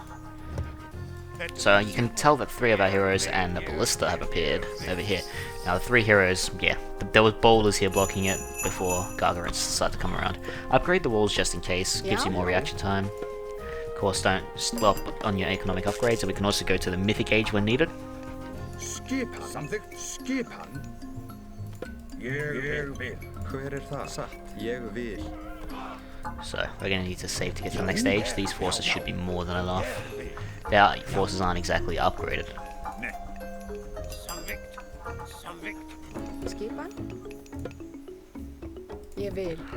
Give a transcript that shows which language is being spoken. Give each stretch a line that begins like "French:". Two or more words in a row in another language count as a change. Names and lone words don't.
English: So you can tell that 3 of our heroes and the ballista have appeared over here. Now the 3 heroes, yeah, there was boulders here blocking it before Gargarins start to come around. Upgrade the walls just in case, gives you more reaction time. Of course, don't stop on your economic upgrades, and we can also go to the mythic age when needed.
Icelandic: Skipan. Samþykkt. Skipan. Ég vil. Hver þar? Satt. Ég vil.
English: So we're going to need to save to get to the next stage. These forces should be more than enough. Their forces aren't exactly upgraded.
Icelandic: Skipan. Ég vil.